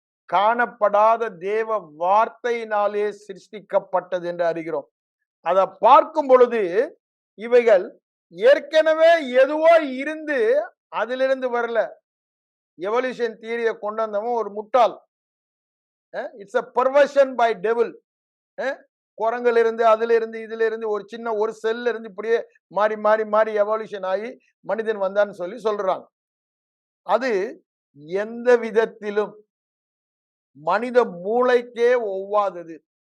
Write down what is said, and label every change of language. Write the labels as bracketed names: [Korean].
[Tamil] காணப்படாத தேவ வார்த்தையினாலே சிருஷ்டிக்கப்பட்டது என்று அறிகிறோம். அதை பார்க்கும் பொழுது இவைகள் ஏற்கனவே எதுவோ இருந்து அதிலிருந்து வரல. எவல்யூஷன் தியரியை கொண்டு வந்தவன் ஒரு முட்டாள். [English] It's a perversion by devil. [Tamil] குரங்குல இருந்து அதுல இருந்து இதுல இருந்து ஒரு சின்ன ஒரு செல்ல இருந்து இப்படியே மாறி மாறி மாறி எவல்யூஷன் ஆகி மனிதன் வந்தான்னு சொல்லி சொல்றாங்க. அது எந்த விதத்திலும் மனித மூளைக்கே ஒவ்வாதது.